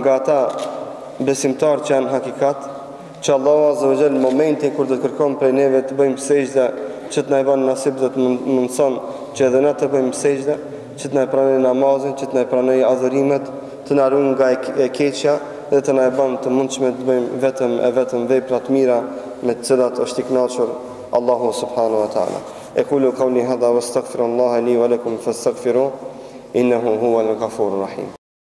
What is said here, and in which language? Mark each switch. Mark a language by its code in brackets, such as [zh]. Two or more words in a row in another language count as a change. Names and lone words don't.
[sq] nga ata besimtarë që janë hakikat, që Allahu [ar] عز وجل [sq] në momentin kur do të kërkon prej neve të bëjmë sejdë, që të na bën nasib dhe të mundson që edhe ne të bëjmë sejdë, që të na pranojë namazin, që të na pranojë adhurimet, të na ruajë nga e keqja dhe të na bën të mundshme të bëjmë vetëm vepra të mira me të cilat është i kënaqur Allahu [ar] سبحانه وتعالى. أقول قولي هذا وأستغفر الله لي ولكم فاستغفروه إنه هو الغفور الرحيم.